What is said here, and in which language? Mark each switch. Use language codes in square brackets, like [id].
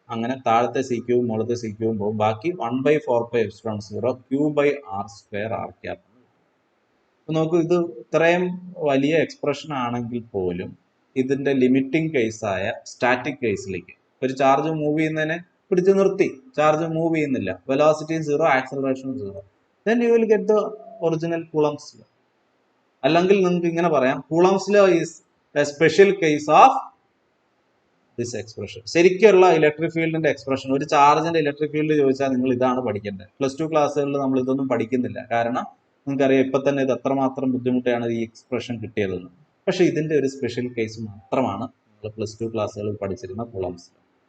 [ml] അങ്ങനെ താഴത്തെ C cube മുകളിലത്തെ സി ക്യൂബും പോകും. ബാക്കി 1/4πε0 q/r² ആർ ക്യാപ്പ്. നോക്കൂ, ഇത് ഇത്രയും വലിയ എക്സ്പ്രഷൻ ആണെങ്കിൽ പോലും ഇതിന്റെ ലിമിറ്റിംഗ് കേസായ സ്റ്റാറ്റിക് കേസിലേക്ക് ഒരു ചാർജ് മൂവ് ചെയ്യുന്നതിനെ പിടിച്ചു നിർത്തി. ചാർജ് മൂവ് ചെയ്യുന്നില്ല, velocity 0, acceleration 0. [en] then you will get the original Coulomb's law. [ml] അല്ലെങ്കിൽ നിങ്ങൾക്ക് ഇങ്ങനെ പറയാം, [en] Coulomb's law is a special case of this expression. [ml] ശരിക്കുള്ള ഇലക്ട്രിക് ഫീൽഡിന്റെ എക്സ്പ്രഷൻ, ഒരു ചാർജിന്റെ ഇലക്ട്രിക് ഫീൽഡ് ചോദിച്ചാൽ നിങ്ങൾ ഇതാണ് പഠിക്കേണ്ടത്. +2 ക്ലാസ്സുകളിൽ നമ്മൾ ഇതൊന്നും പഠിക്കുന്നില്ല. കാരണം നിങ്ങൾക്കറിയാം ഇപ്പൊ തന്നെ ഇത് എത്രമാത്രം ബുദ്ധിമുട്ടാണ് ഈ എക്സ്പ്രഷൻ കിട്ടിയതെന്ന്. പക്ഷെ ഇതിന്റെ ഒരു സ്പെഷ്യൽ കേസ് മാത്രമാണ് നമ്മൾ +2 ക്ലാസ്സുകളിൽ പഠിച്ചിരുന്ന കൂളംസ് ലോ.